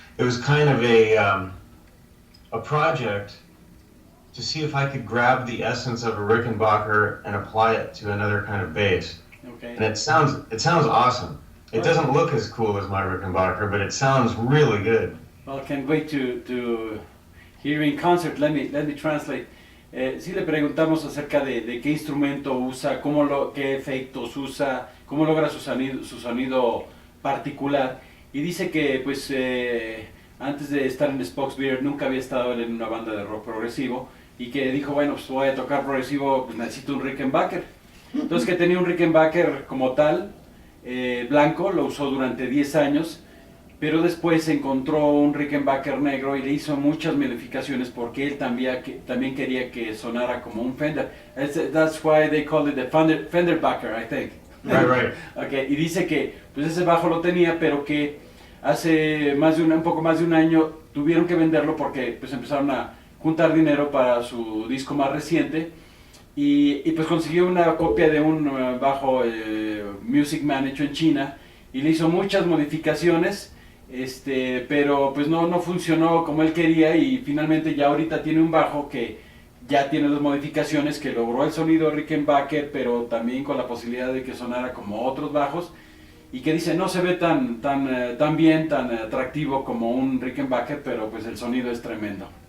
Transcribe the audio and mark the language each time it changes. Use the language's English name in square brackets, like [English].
[English] It was kind of a project to see if I could grab the essence of a Rickenbacker and apply it to another kind of bass. Okay. And it sounds awesome. It doesn't look as cool as my Rickenbacker, but it sounds really good. Well, can't wait to hear in concert. Let me translate. [Spanish] Sí le preguntamos acerca de qué instrumento usa, qué efectos usa, cómo logra su sonido particular. Y dice que pues antes de estar en Spock's Beard nunca había estado él en una banda de rock progresivo y que dijo, bueno, pues voy a tocar progresivo, pues necesito un Rickenbacker. Entonces que tenía un Rickenbacker como tal, blanco, lo usó durante 10 años, pero después encontró un Rickenbacker negro y le hizo muchas modificaciones porque él también quería que sonara como un Fender. [English] That's why they call it the Fenderbacker, I think. Right. Okay. [Spanish] Y dice que pues ese bajo lo tenía, pero que hace un poco más de un año tuvieron que venderlo porque pues empezaron a juntar dinero para su disco más reciente. Y pues consiguió una copia de un bajo Music Man hecho en China y le hizo muchas modificaciones, pero pues no funcionó como él quería y finalmente ya ahorita tiene un bajo que ya tiene las modificaciones, que logró el sonido Rickenbacker, pero también con la posibilidad de que sonara como otros bajos y que dice no se ve tan bien, tan atractivo como un Rickenbacker, pero pues el sonido es tremendo.